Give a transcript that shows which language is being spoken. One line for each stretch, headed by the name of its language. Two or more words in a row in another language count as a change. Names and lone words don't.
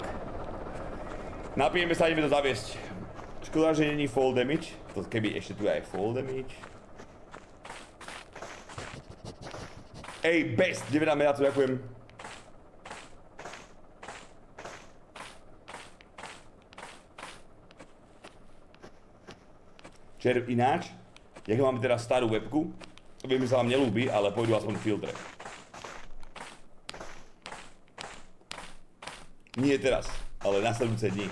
Slovak: Napijeme sa, ideme to zaviesť. Škoda, že není
English: fall damage.
Slovak: To keby ešte tu aj
English: fall damage.
Slovak: Ej, best! 9 mediácov, ďakujem. Červ ináč, jak máme teraz starú webku, viem, že sa vám nelúbi, ale pôjdu aspoň filtre. Nie teraz, ale nasledujúce dni.